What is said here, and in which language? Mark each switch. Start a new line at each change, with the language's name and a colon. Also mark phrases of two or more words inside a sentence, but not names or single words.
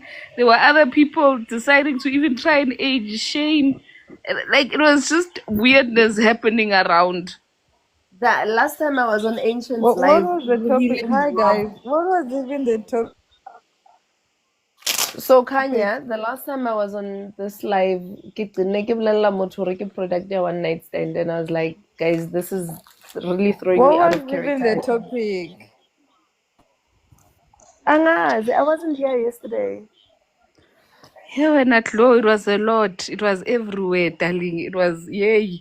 English: There were other people deciding to even try and age shame. Like, it was just weirdness happening around. that last time I was on Ancient's What live. was the topic? Hi guys. What was even the topic? So Kanya, the last time I was on this live,
Southern Sotho: ke bulela motho hore ke product ya
English: one night stand, and I was like, guys, this is really throwing What me out was of even character. the topic? Angazi, I wasn't here yesterday. Yeah, when at low, it was a lot. It was everywhere, darling. It was, yay.